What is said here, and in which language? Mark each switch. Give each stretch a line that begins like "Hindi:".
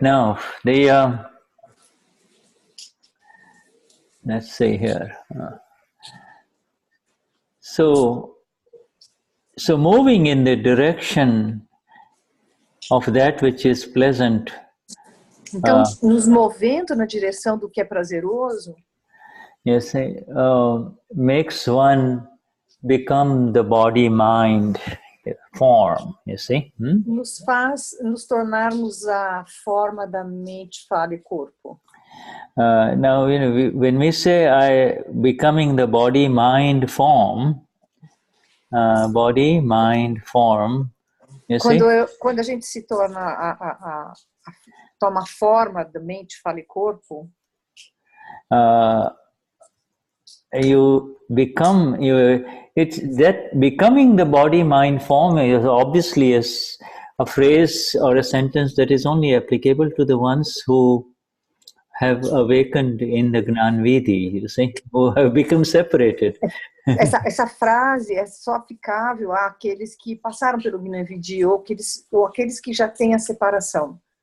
English: Now let's see here. So moving in the direction of that which is pleasant.
Portuguese: Então, nos movendo na direção do que é prazeroso.
English: Yes, makes one become the body-mind form. You see?
Portuguese: Nos faz nos tornarmos a forma da mente, fala e corpo.
English: Now, when we say becoming the body-mind form, you see?
Portuguese: Quando a gente se torna toma forma da mente, fala e corpo.
English: It's that becoming the body-mind form is obviously a phrase or a sentence that is only applicable to the ones who have awakened in the Gnanvidi, you see, who have become separated.
Portuguese: Essa frase é só aplicável àqueles que passaram pelo Gnanvidi ou aqueles que já têm a separação.